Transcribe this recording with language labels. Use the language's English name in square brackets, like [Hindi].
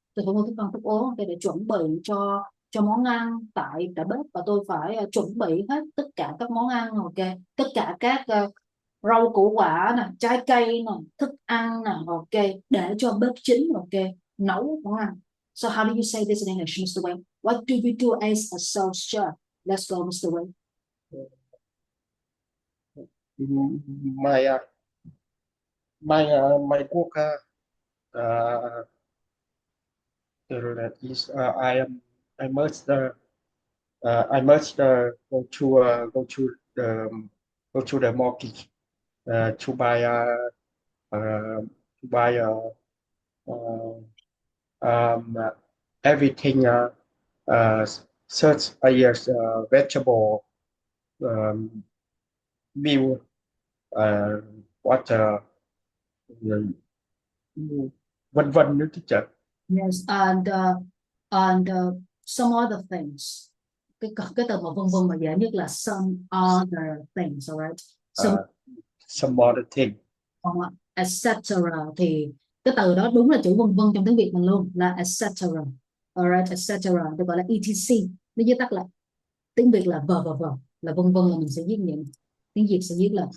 [Vietnamese] Tôi phải mua thức ăn thức uống ok, để chuẩn bị cho món ăn tại bếp, và tôi phải chuẩn bị hết tất cả các món ăn ok, tất cả các rau củ quả nè, trái cây nè, thức ăn nè ok, để cho bếp chính ok nấu món ăn. [English] So how do you say this in English, Mr. Wayne? What do you do as a sous chef? Let's go, Mr. Wayne. My my work uh, is I must go to the market to buy to buy uh, um, everything uh, such as vegetable, um, meal, uh, water, [Vietnamese] vân vân nữa [English] teacher. Yes, and some other things. [Vietnamese] Cái từ mà vân vân mà dễ nhất là [English] some other things, [Vietnamese] alright. [English] Some other thing. Etc. [Vietnamese] Thì cái từ đó đúng là chữ vân vân trong tiếng Việt mình luôn, là etc. Alright, etc. được gọi là etc. Nó viết tắt là tiếng Việt là vờ, là vân vân là mình sẽ viết như tiếng Việt sẽ viết là